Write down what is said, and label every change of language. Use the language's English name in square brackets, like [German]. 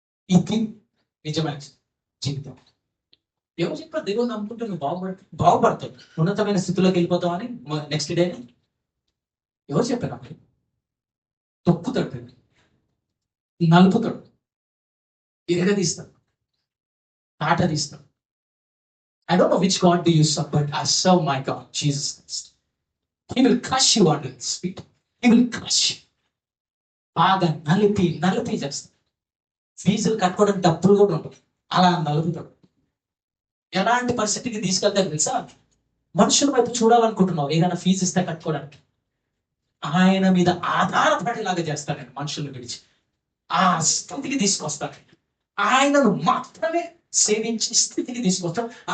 [Telugu] ఇది నిజమైన జీవితం. ఎవరు చెప్పారు దేవుడు నమ్ముకుంటే నువ్వు బాగుపడతావు, ఉన్నతమైన స్థితిలోకి వెళ్ళిపోతావు అని నెక్స్ట్ డే ఎవరు చెప్పారు? అప్పుడు తొక్కుతాడు, నలుపుతాడు, ఎరగదీస్తాడు, ఆట తీస్తాడు. [English] I don't know which God do you serve, but I serve my God, Jesus Christ. He will crush you under his feet. He will crush you. [Telugu] బాగా నలిపి చేస్తాడు. ఫీజులు కట్టుకోవడానికి డబ్బులు కూడా ఉంటుంది, అలా నలుపుతాడు. ఎలాంటి పరిస్థితికి తీసుకెళ్తాడు తెలుసా? మనుషుల వైపు చూడాలనుకుంటున్నావు, ఏదైనా ఫీజు ఇస్తే కట్టుకోవడానికి, ఆయన మీద ఆధారపడేలాగా చేస్తాడండి. మనుషులను విడిచి ఆ స్థితికి తీసుకొస్తాడు. ఆయనను మాత్రమే సేవించే స్థితికి తీసుకొస్తాడు.